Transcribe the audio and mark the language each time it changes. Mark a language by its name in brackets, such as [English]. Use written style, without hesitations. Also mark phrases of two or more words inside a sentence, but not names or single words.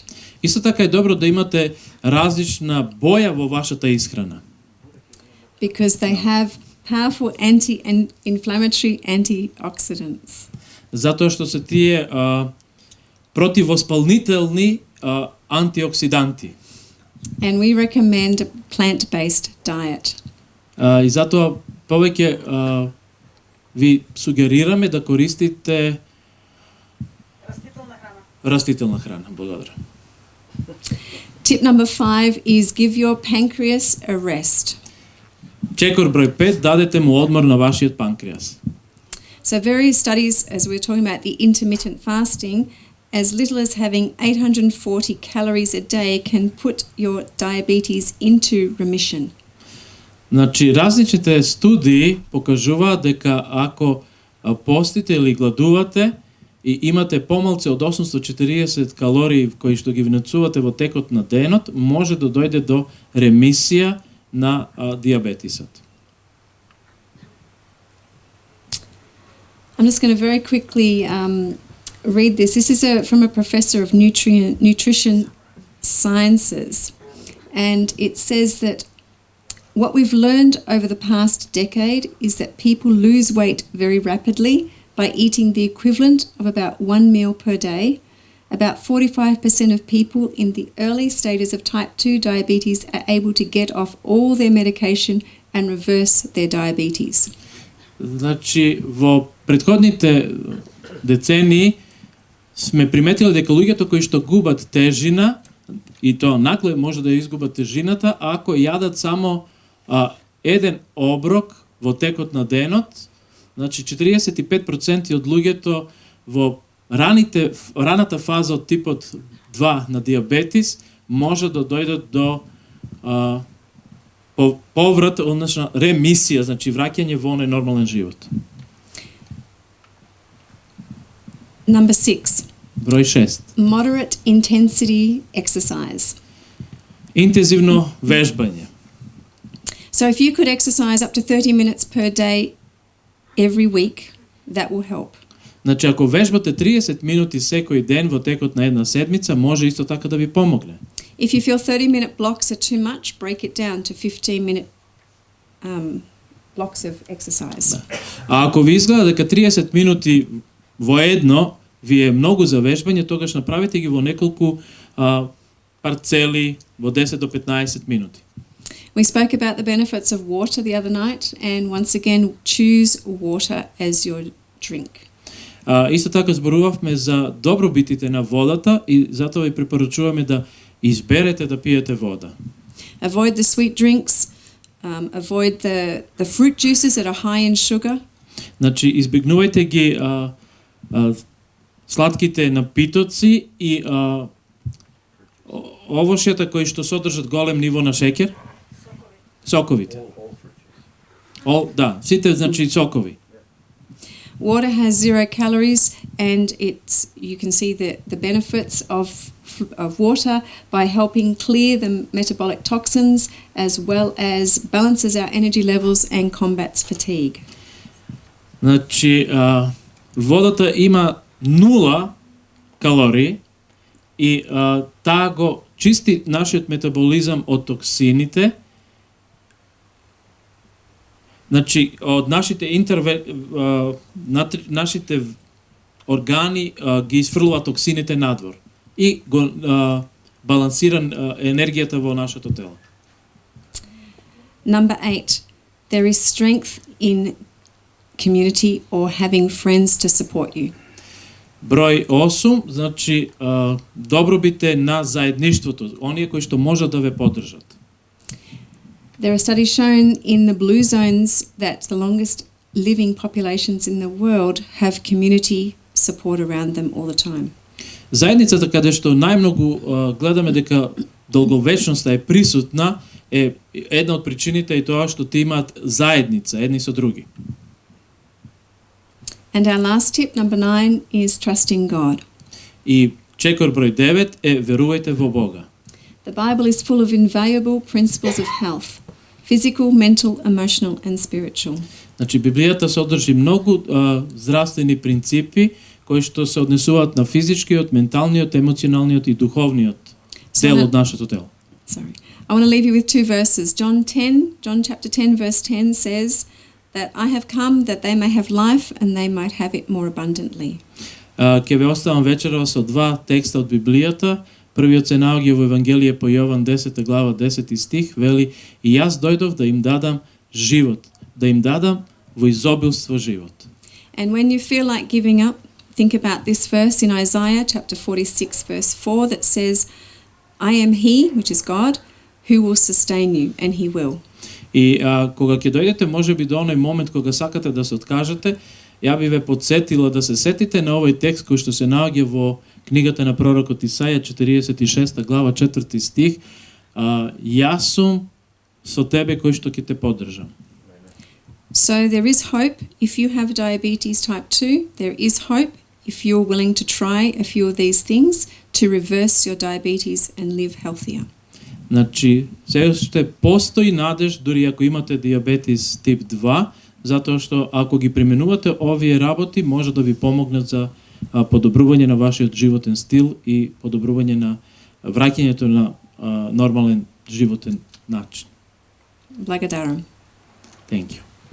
[Macedonian] Исто така е добро да имате различна боја во вашата исхрана. [English] Because they have powerful anti-inflammatory antioxidants. [Macedonian] Затоа што се тие противоспалнителни антиоксиданти. [English] And we recommend a plant-based diet. [Macedonian] И затоа повеќе ви сугерираме да користите растителна храна. Благодарам. [English] Tip number 5 is give your pancreas a rest. [Macedonian] Чекор број 5, дадете му одмор на вашиот панкреас. [English] So various studies, as we were talking about the intermittent fasting, as little as having 840 calories a day can put your diabetes into remission. [Macedonian] Значи, различните студии покажуваат дека ако постите или гладувате и имате помалку од 840 калории кои што ги внесувате во текот на денот, може да дојде до ремисија на дијабетисот. [English] I'm just going to very quickly read this. This is from a professor of nutrition sciences, and it says that what we've learned over the past decade is that people lose weight very rapidly by eating the equivalent of about 1 meal per day. About 45% of people in the early stages of type 2 diabetes are able to get off all their medication and reverse their diabetes. [Macedonian] Значи, во претходните децении сме приметили дека луѓето кои што губат тежина, и тоа накле може да изгубат тежината, ако јадат само еден оброк во текот на денот, значи 45% од луѓето во раната фаза од типот 2 на дијабетис може да дојдат до поврат, односно ремисија, значи враќање во оној нормален живот. [English] Number 6. [Macedonian] Број 6. [English] Moderate intensity exercise. [Macedonian] Интензивно вежбање. [English] So if you could exercise up to 30 minutes per day every week, that will help. Значи, ако вежбате 30 минути секој ден во текот на една седмица, може исто така да ви помогне. If you feel 30-minute blocks are too much, break it down to 15-minute blocks of exercise. [Macedonian] Да. А ако ви изгледа дека 30 минути во едно ви е многу за вежбање, тогаш направете ги во неколку парцели во 10 до 15 минути. [English] We spoke about the benefits of water the other night, and once again, choose water as your drink. [Macedonian] Исто така зборувавме за добробитите на водата и затоа ви препорачуваме да изберете да пиете вода. [English] Avoid the sweet drinks, avoid the fruit juices that are high in sugar. [Macedonian] Значи избегнувајте ги сладките напитоци и овошјата кои што содржат голем ниво на шеќер. Соковите. Да, сите значи сокови. [English] Water has 0 calories, and you can see the benefits of water by helping clear the metabolic toxins as well as balances our energy levels and combats fatigue. [Macedonian] Значи водата има 0 калории и таа го чисти нашиот метаболизам од токсините. Значи, од нашите органи ги изфрлува токсините надвор и го балансира енергијата во нашето тело. [English] Number 8. There is strength in community or having friends to support you. [Macedonian] Број 8, значи добробите на заедништвото, оние кои што можат да ве поддржат. [English] There are studies shown in the blue zones that the longest living populations in the world have community support around them all the time. [Macedonian] Заедницата каде што најмногу гледаме дека долговечноста е присутна е една од причините и тоа што ти имаат заедница едни со други. [English] And our last tip, number 9, is trusting God. [Macedonian] И чекор број 9 е верувајте во Бога. [English] The Bible is full of invaluable principles of health, physical, mental, emotional and spiritual. [Macedonian] Значи Библијата содржи многу здравствени принципи кои што се однесуваат на физичкиот, менталниот, емоционалниот и духовниот дел од нашето тело. [English] Sorry. I want to leave you with 2 verses. John chapter 10 verse 10 says that I have come that they may have life and they might have it more abundantly. [Macedonian] Ќе ве оставам вечерва со 2 текста од Библијата. Првиот се наоѓа во Евангелие по Јован 10 глава 10 стих, вели: И јас дојдов да им дадам живот, да им дадам во изобилство живот. [English] And when you feel like giving up, think about this verse in Isaiah chapter 46 verse 4 that says, I am he, which is God, who will sustain you, and he will. [Macedonian] И кога ќе дојдете можеби до оној момент кога сакате да се откажете, ја би ве подсетила да се сетите на овој текст кој што се наоѓа во книгата на пророкот Исаја 46 глава 4 стих. Јас сум со тебе кој што ќе те поддржам. [English] So there is hope if you have diabetes type 2. There is hope if you're willing to try a few of these things to reverse your diabetes and live healthier. [Macedonian] Значи, се уште постои надеж дури ако имате диабетис тип 2, затоа што ако ги применувате овие работи може да ви помогнат за подобрување на вашиот животен стил и подобрување на враќањето на нормален животен начин. Благодарам. [English] Thank you.